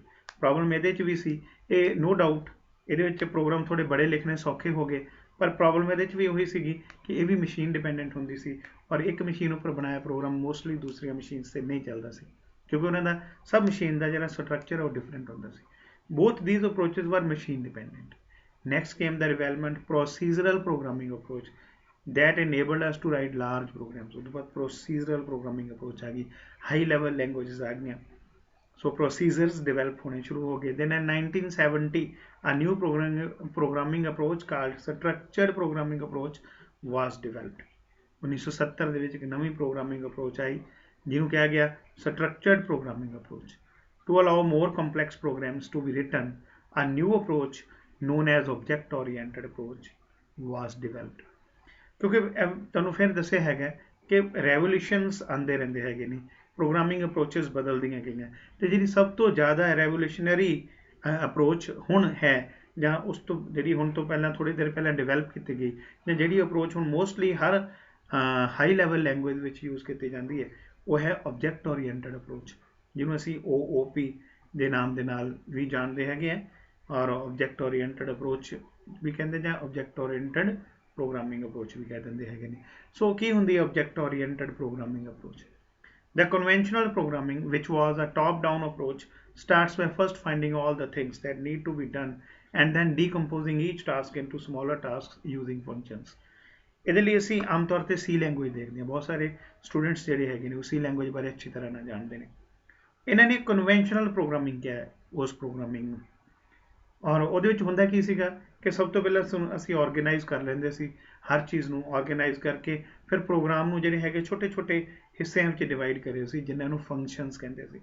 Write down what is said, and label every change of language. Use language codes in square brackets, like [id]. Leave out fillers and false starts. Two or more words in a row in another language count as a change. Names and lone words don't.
[pa] ਪ੍ਰੋਬਲਮ ਇਹਦੇ 'ਚ ਵੀ ਸੀ, ਇਹ [en] no doubt [pa] ਇਹਦੇ ਵਿੱਚ ਪ੍ਰੋਗਰਾਮ ਥੋੜ੍ਹੇ ਬੜੇ ਲਿਖਣੇ ਸੌਖੇ ਹੋ ਗਏ, ਪਰ ਪ੍ਰੋਬਲਮ ਇਹਦੇ 'ਚ ਵੀ ਉਹੀ ਸੀਗੀ ਕਿ ਇਹ ਵੀ [en] machine dependent [pa] ਹੁੰਦੀ ਸੀ ਔਰ ਇੱਕ ਮਸ਼ੀਨ ਉੱਪਰ ਬਣਾਇਆ ਪ੍ਰੋਗਰਾਮ ਮੋਸਟਲੀ ਦੂਸਰੀਆਂ ਮਸ਼ੀਨਸ 'ਤੇ ਨਹੀਂ ਚੱਲਦਾ ਸੀ, ਕਿਉਂਕਿ ਉਹਨਾਂ ਦਾ ਸਭ ਮਸ਼ੀਨ ਦਾ ਜਿਹੜਾ ਸਟਰਕਚਰ ਉਹ ਡਿਫਰੈਂਟ ਹੁੰਦਾ ਸੀ। [en] Both these approaches were machine dependent. Next came the development procedural programming approach that enabled us to write large programs. [hi] उसके बाद [en] procedural programming approach [hi] आ गई, [en] high level languages [hi] आ गई, [en] so procedures develop [hi] होने शुरू हो गए। [en] Then in 1970 a new programming approach called structured programming approach was developed. [pa] 1970 ਦੇ ਵਿੱਚ ਇੱਕ ਨਵੀਂ [en] programming approach [pa] ਆਈ ਜਿਹਨੂੰ ਕਿਹਾ ਗਿਆ [en] structured programming approach. To allow more complex programs to be written, a new approach known as object oriented approach was developed. [pa] ਕਿਉਂਕਿ ਤੁਹਾਨੂੰ ਫਿਰ ਦੱਸਿਆ ਹੈਗਾ ਕਿ ਰੈਵੋਲੂਸ਼ਨਸ ਆਉਂਦੇ ਰਹਿੰਦੇ ਹੈਗੇ ਨੇ, [en] programming approaches [pa] ਬਦਲਦੀਆਂ ਗਈਆਂ, ਅਤੇ ਜਿਹੜੀ ਸਭ ਤੋਂ ਜ਼ਿਆਦਾ [en] revolutionary approach [pa] ਹੁਣ ਹੈ ਜਾਂ ਉਸ ਤੋਂ ਜਿਹੜੀ ਹੁਣ ਤੋਂ ਪਹਿਲਾਂ ਥੋੜੀ ਦੇਰ ਪਹਿਲਾਂ ਡਿਵੈਲਪ ਕੀਤੀ ਗਈ ਜਾਂ ਜਿਹੜੀ ਅਪਰੋਚ ਹੁਣ ਮੋਸਟਲੀ ਹਰ [en] high level language [pa] ਵਿੱਚ ਯੂਜ਼ ਕੀਤੀ ਜਾਂਦੀ ਹੈ, ਉਹ ਹੈ [en] object oriented approach, [pa] ਜਿਹਨੂੰ ਅਸੀਂ OOP ਦੇ ਨਾਮ ਦੇ ਨਾਲ ਵੀ ਜਾਣਦੇ ਹੈਗੇ ਆ, ਔਰ [en] object oriented approach [pa] ਵੀ ਕਹਿੰਦੇ ਜਾਂ [en] object oriented programming approach [pa] ਵੀ ਕਹਿ ਦਿੰਦੇ ਹੈਗੇ ਨੇ। ਸੋ ਕੀ ਹੁੰਦੀ ਹੈ [en] object oriented programming approach? The conventional programming, which was a top-down approach, starts by first finding all the things that need to be done and then decomposing each task into smaller tasks using functions. [pa] ਇਹਦੇ ਲਈ ਅਸੀਂ ਆਮ ਤੌਰ ਤੇ C ਲੈਂਗੁਏਜ ਦੇਖਦੇ ਹਾਂ। ਬਹੁਤ ਸਾਰੇ ਸਟੂਡੈਂਟਸ ਜਿਹੜੇ ਹੈਗੇ ਨੇ ਉਹ C ਲੈਂਗੁਏਜ ਬਾਰੇ ਅੱਛੀ ਤਰ੍ਹਾਂ ਨਾਲ ਜਾਣਦੇ ਨੇ। ਇਹਨਾਂ ਨੇ [en] conventional programming [pa] ਕਿਹਾ ਹੈ ਉਸ ਪ੍ਰੋਗਰਾਮਿੰਗ ਨੂੰ, ਔਰ ਉਹਦੇ ਵਿੱਚ ਹੁੰਦਾ ਕੀ ਸੀਗਾ ਕਿ ਸਭ ਤੋਂ ਪਹਿਲਾਂ ਅਸੀਂ ਆਰਗੇਨਾਈਜ਼ ਕਰ ਲੈਂਦੇ ਸੀ ਹਰ ਚੀਜ਼ ਨੂੰ, ਆਰਗੇਨਾਈਜ਼ ਕਰਕੇ ਫਿਰ ਪ੍ਰੋਗਰਾਮ ਨੂੰ ਜਿਹੜੇ ਹੈਗੇ ਛੋਟੇ ਛੋਟੇ ਹਿੱਸਿਆਂ ਵਿੱਚ ਡਿਵਾਈਡ ਕਰੇ ਸੀ, ਜਿਨ੍ਹਾਂ ਨੂੰ ਫੰਕਸ਼ਨਸ ਕਹਿੰਦੇ ਸੀ।